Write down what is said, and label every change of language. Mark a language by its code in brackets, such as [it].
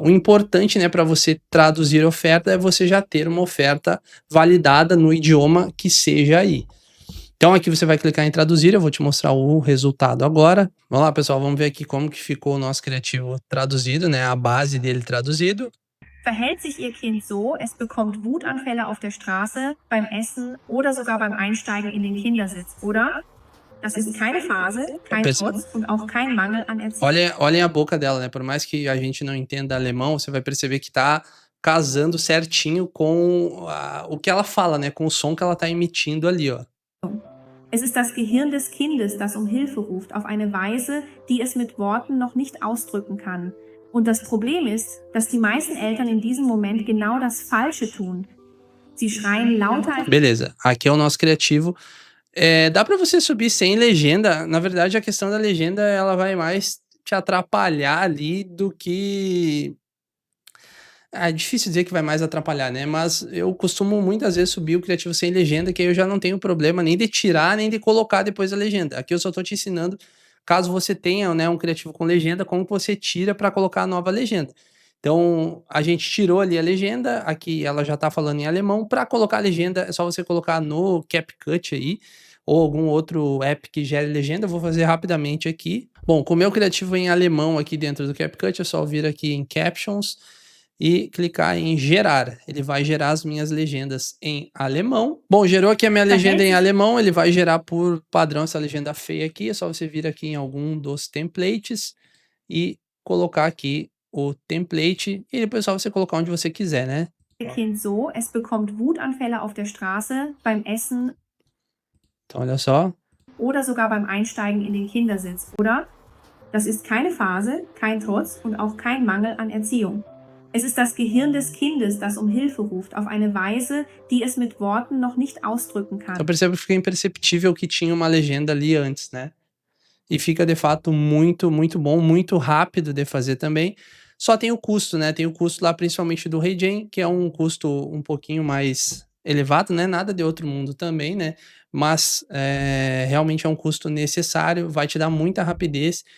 [pt] O importante, né, para você traduzir a oferta é você já ter uma oferta validada no idioma que seja aí. Então aqui você vai clicar em traduzir, eu vou te mostrar o resultado agora. Vamos lá, pessoal, vamos ver aqui como que ficou o nosso criativo traduzido, né? A base dele traduzido. [de] Verhält sich Ihr Kind so, es bekommt Wutanfälle auf der Straße, beim Essen oder sogar beim Einsteigen in den Kindersitz, oder? Das ist keine Phase, kein Trotz und auch kein Mangel an Erziehung. [pt] Olhem a boca dela, né? Por mais que a gente não entenda alemão, você vai perceber que tá casando certinho com o que ela fala, né? Com o som que ela tá emitindo ali, ó. [de] Es ist das Gehirn des Kindes, das um Hilfe ruft, auf eine Weise, die es mit Worten noch nicht ausdrücken kann. Und das Problem ist, dass die meisten Eltern in diesem Moment genau das Falsche tun. Sie schreien lauter. [pt] Beleza, aqui é o nosso criativo. Dá pra você subir sem legenda. Na verdade, a questão da legenda, ela vai mais te atrapalhar ali do que É difícil dizer que vai mais atrapalhar, né, mas eu costumo muitas vezes subir o criativo sem legenda, que aí eu já não tenho problema nem de tirar, nem de colocar depois a legenda. Aqui eu só tô te ensinando, caso você tenha, né, um criativo com legenda, como que você tira para colocar a nova legenda. Então, a gente tirou ali a legenda, aqui ela já tá falando em alemão, para colocar a legenda é só você colocar no CapCut aí, ou algum outro app que gere legenda, eu vou fazer rapidamente aqui. Bom, com o meu criativo em alemão aqui dentro do CapCut, é só vir aqui em Captions, e clicar em gerar. Ele vai gerar as minhas legendas em alemão. Bom, gerou aqui a minha legenda em alemão, ele vai gerar por padrão essa legenda feia aqui. É só você vir aqui em algum dos templates e colocar aqui o template e depois é só você colocar onde você quiser, né? [de] Kind so, es bekommt Wutanfälle auf der Straße, beim Essen [pt] Então, olha só. [de] oder sogar beim Einsteigen in den Kindersitz, oder? Das ist keine Phase, kein Trotz und auch kein Mangel an Erziehung. Es ist das Gehirn des Kindes, das um Hilfe ruft, auf eine Weise, die es mit Worten noch nicht ausdrücken kann. [pt] Então percebe que fica imperceptível que tinha uma legenda ali antes, né? E fica de fato muito, muito bom, muito rápido de fazer também. Só tem o custo, né? Tem o custo lá principalmente do Regen, que é um custo um pouquinho mais elevado, né? Nada de outro mundo também, né? Mas realmente é um custo necessário, vai te dar muita rapidez.